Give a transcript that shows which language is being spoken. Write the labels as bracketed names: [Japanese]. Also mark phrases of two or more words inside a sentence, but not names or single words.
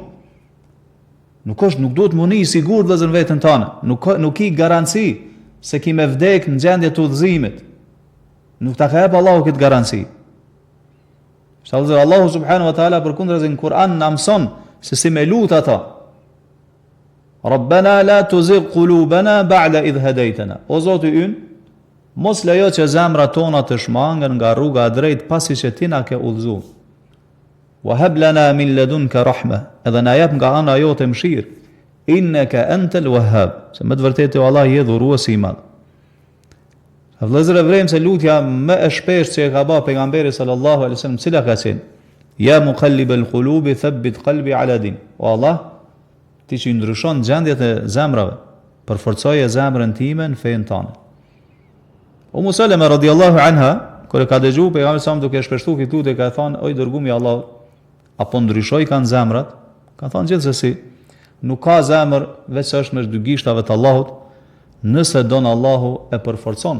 [Albanian] Nuk duhet muni i sigurt vëllazër veten tënde. Nuk i garanci se ki me vdek në gjendje të udhëzimit. Nuk ta ka jep Allahu këtë garanci. Allahu [Arabic] سبحانه وتعالى [Albanian] përkundrazi në Kur'an na mëson se si me lut ata. [Arabic] ربنا لا تزغ قلوبنا بعد إذ هديتنا. [Albanian] O Zoti ynë, mos lejo që zemrat tona të shmangen nga rruga e drejtë pasi që ti na ke udhëzuar. [Arabic] وهب لنا من لدنك رحمة. [Albanian] Edhe na jep nga ana jote mëshirë. [Arabic] إنك أنت الوهاب. [Albanian] Se me të vërtetë Allah je dhuruesi i madh. Vëllezër, vrem se lutja më e shpeshtë që e ka bërë pejgamberi [Arabic] صلى الله عليه وسلم, [Albanian] cila ka qenë? [Arabic] يا مقلب القلوب ثبت قلبي على دين. [Albanian] O Allah, ti që ndryshon gjendjet e zemrave, përforcoje zemrën time në fenë tënde. Ummu Salama [Arabic] رضي الله عنها [Albanian] kur e ka dëgjuar pejgamberi sa duke shpeshtuar këtë lutje, ka thënë: "O i dërguari i Allahut, apo ndryshoi kanë zemrat?" Ka thënë gjithsesi, nuk ka zemër veç është mes dy gishtave të Allahut, nëse don Allahu e përforcon.